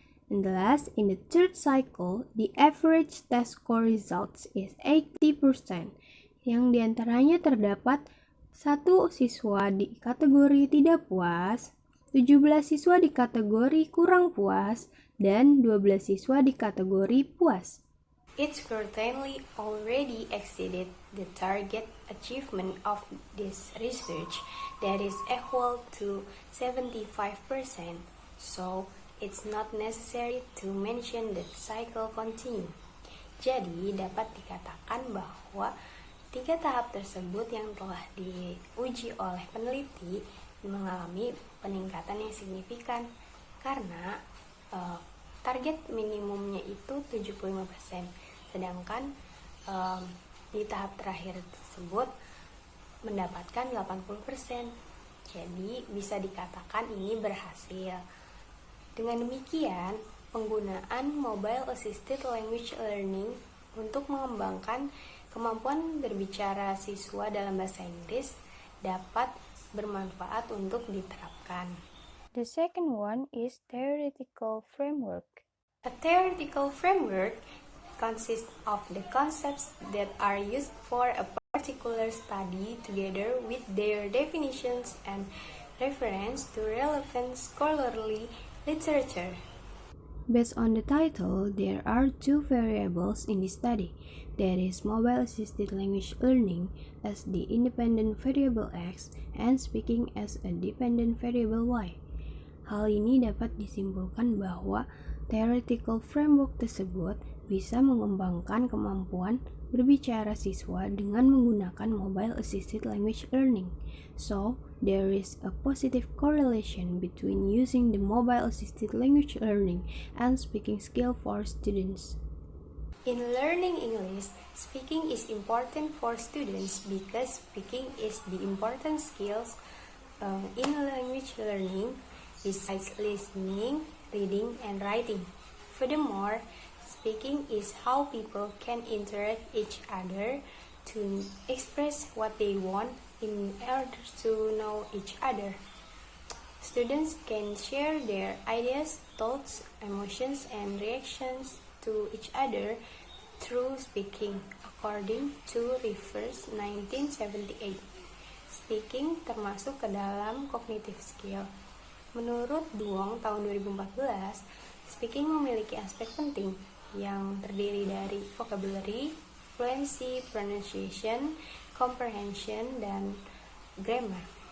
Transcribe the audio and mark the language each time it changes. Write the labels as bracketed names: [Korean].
[English] And the last, in the third cycle, the average test score results is 80%, [Indonesian] yang diantaranya terdapat 1 siswa di kategori tidak puas, 17 siswa di kategori kurang puas, dan 12 siswa di kategori puas. [English] It certainly already exceeded the target achievement of this research that is equal to 75%, so it's not necessary to mention the cycle continue. [Indonesian] Jadi dapat dikatakan bahwa 3 tahap tersebut yang telah diuji oleh peneliti mengalami peningkatan yang signifikan karena target minimumnya itu 75%. Sedangkan di tahap terakhir tersebut mendapatkan 80%. Jadi bisa dikatakan ini berhasil. Dengan demikian, penggunaan Mobile Assisted Language Learning untuk mengembangkan kemampuan berbicara siswa dalam bahasa Inggris dapat bermanfaat untuk diterapkan. [English] The second one is theoretical framework. A theoretical framework consists of the concepts that are used for a particular study together with their definitions and reference to relevant scholarly literature. Based on the title, there are 2 variables in this study. That is Mobile Assisted Language Learning as the independent variable X and speaking as a dependent variable Y. [Indonesian] Hal ini dapat disimpulkan bahwa theoretical framework tersebut bisa mengembangkan kemampuan berbicara siswa dengan menggunakan Mobile Assisted Language Learning. [English] So, there is a positive correlation between using the Mobile Assisted Language Learning and speaking skill for students. In learning English, speaking is important for students because speaking is the important skills in language learning besides listening, reading, and writing. Furthermore, speaking is how people can interact each other to express what they want in order to know each other. Students can share their ideas, thoughts, emotions, and reactions to each other through speaking, according to Rivers 1978. [Indonesian] Speaking termasuk ke dalam cognitive skill. Menurut Duong tahun 2014, speaking memiliki aspek penting yang terdiri dari vocabulary, fluency, pronunciation, comprehension, dan grammar.